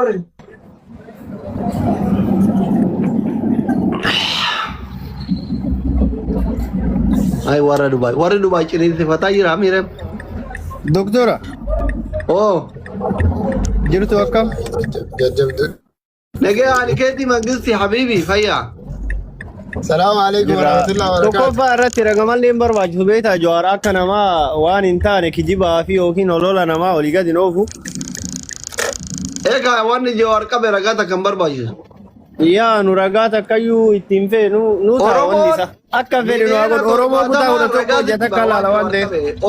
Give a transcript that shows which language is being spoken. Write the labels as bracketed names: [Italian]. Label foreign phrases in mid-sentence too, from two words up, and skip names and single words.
[Oromo] Ay warra Dubai ciniinsi fataa jira miire. Doktora, Oh, jirtu akkam? nagee ani keetii mangisti habibi fayyaa. [Arabic] السلام عليكم ورحمة الله وبركاته. [Oromo] Tokkoffaa irratti ragamallee hin barbaachisu beektaa Jawaar akka namaa waan hin taane kijibaa fi yookiin olola namaa olii gadi noofu. Egaa wanni Jawaar qabe ragaa takka hin barbaachisu. Yaa nu ragaa takkayyuu ittiin feenu nu ta'a wanni isa. Akka fedhe nu haguun Oromoo kutaa kudha tokko hojjeta akka laala waan ta'eef.